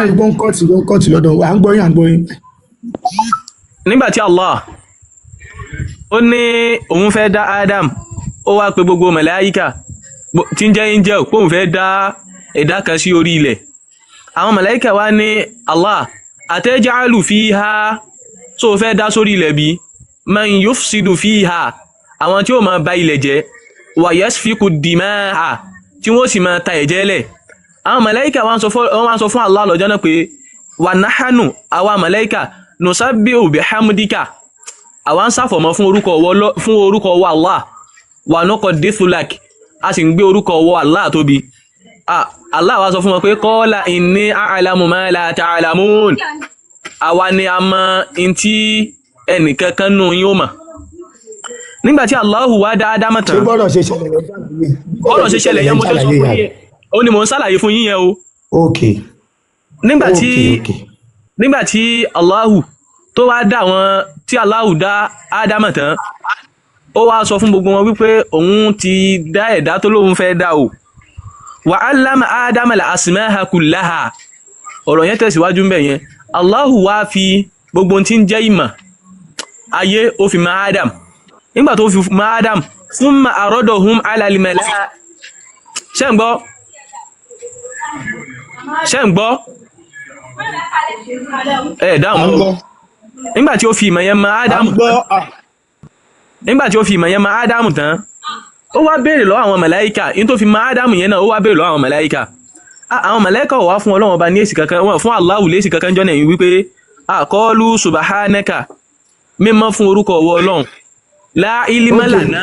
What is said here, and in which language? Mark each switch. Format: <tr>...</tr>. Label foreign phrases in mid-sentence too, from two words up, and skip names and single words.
<yo>dáhùn pé ó ń kọ́ọ̀tì lọ́dọ̀ à ń gbọ́ yín. nígbà tí Allah ó ní òun fẹ́ dá Adam ó wá pe gbogbo màláíkà tí ń jẹ́ angel pé òun fẹ́ dá ẹ̀dá kan sí orí ilẹ̀. àwọn màláíkà wá ní Allah</yo> <ar>أتجعل فيها</ar> <yo>tó fẹ́ dá sórí ilẹ̀ bí</yo> <ar>من يفسد فيها</ar> <yo>àwọn tí ó máa ba ilẹ̀ jẹ́</yo> <ar>ويسفك الدماء</ar> <yo>tí wọ́n sì máa ta ẹ̀jẹ̀ lẹ̀. àwọn màláíkà wọ́n sọ fún Allah lọ́jọ́ náà pé</yo> <ar>ونحن</ar> <yo>àwa màláíkà</yo> <ar>نسبح بحمدك</ar> <yo>àwa ń ṣàfọ̀mọ́ fún orúkọ ọwọ́ Allah</yo> <ar>ونقدس لك</ar> <yo>a sì ń gbé orúkọ ọwọ́ Allah tóbi. Allah wá sọ fún wọn pé</yo> <ar>قال إني أعلم ما لا تعلمون</ar> <yo>àwa ni a mọ in tí ẹnìkankan nù yín ó mọ̀. nígbàtí Allahu wá dá Ádámù tán ṣé bọ́rọ̀ ṣe ṣẹlẹ̀ bọ́rọ̀ ṣe ṣẹlẹ̀ yẹn mo tó sọ fún yín ó ní mò ń ṣàlàyé fún yín yẹn o. okay nígbàtí Allahu tó wá dá wọn tí Allahu dá Ádámù tán ó wá sọ fún gbogbo wọn wípé òun ti dá ẹ̀dá tó lóun fẹ́ dá o</yo> <ar>وعلم آدم الأسماء كلها</ar> <yo>ọ̀rọ̀ yẹn tẹ̀síwájú ń bẹ̀ yẹn Allahu wá fi gbogbo tí ń jẹ́ ìmọ̀ ayé ó fi ma Adam nígbà tó fi ma Adam</yo> <ar>ثم عرضهم على الملأ</ar> <yo>ṣé ń gbọ́ dáhùn nígbàtí ó fi ìmọ̀ yẹn ma Adam nígbàtí ó fi ìmọ̀ yẹn ma Adam tán ó wá béèrè lọ́wọ́ àwọn màláíkà in tó fi ma Adam yẹn náà ó wá béèrè lọ́wọ́ àwọn màláíkà àwọn màláíkà wá fún Ọlọ́run ọba ní èsì kankan wọn fún Allahu lésì kankan jọ́nà yìí wípé</yo> <ar>قالوا سبحانك</ar> <yo>mímọ́ fún orúkọ ọwọ́ Ọlọ́run</yo> <ar>لا علم لنا.</ar>